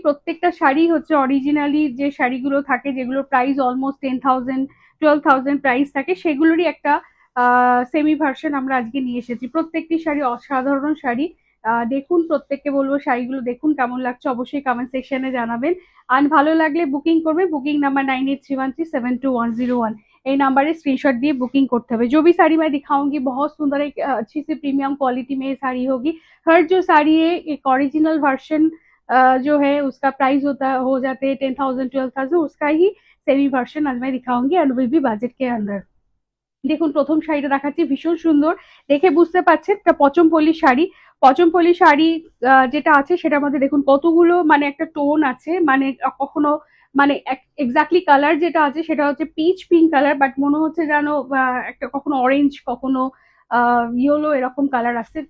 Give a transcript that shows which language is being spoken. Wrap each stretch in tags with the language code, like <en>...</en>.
<bn>প্রত্যেকটা শাড়ি হচ্ছে অরিজিনালি যে শাড়িগুলো থাকে, যেগুলো প্রাইস অলমোস্ট 10,000 12,000 প্রাইস থাকে, সেগুলোরই একটা সেমি ভার্সন আমরা আজকে নিয়ে এসেছি। প্রত্যেকটি শাড়ি অসাধারণ শাড়ি। দেখুন, প্রত্যেককে বলবো শাড়িগুলো দেখুন, কেমন লাগছে অবশ্যই কমেন্ট সেকশনে জানাবেন। আর ভালো লাগলে বুকিং করবে। বুকিंग नंबर 9831372101। এই নাম্বারে</bn> <hi>स्क्रीनशॉट दिए बुकिंग करते हुए जो भी साड़ी मैं दिखाऊंगी बहुत सुंदर, एक अच्छी सी प्रीमियम क्वालिटी में साड़ी होगी। हर जो साड़ी है एक ओरिजिनल वर्जन जो है उसका प्राइस होता हो जाते हैं 10,000 12,000, उसका ही सेमी वर्जन आज मैं दिखाऊंगी एंड विल बी बजट के अंदर।</hi> <bn>দেখুন, প্রথম শাড়িটা দেখাচ্ছি, ভীষণ সুন্দর। দেখে বুঝতে পারছেন একটা পচমপল্লী শাড়ি। পচমপল্লী শাড়ি যেটা আছে সেটার মধ্যে দেখুন কতগুলো মানে একটা টোন আছে, মানে কখনো মানে এক্স্যাক্টলি কালার যেটা আছে সেটা হচ্ছে পিচ পিঙ্ক কালার, বাট মনে হচ্ছে যেন একটা কখনো অরেঞ্জ, কখনো ইয়েলো, এরকম কালার আসছে।</bn>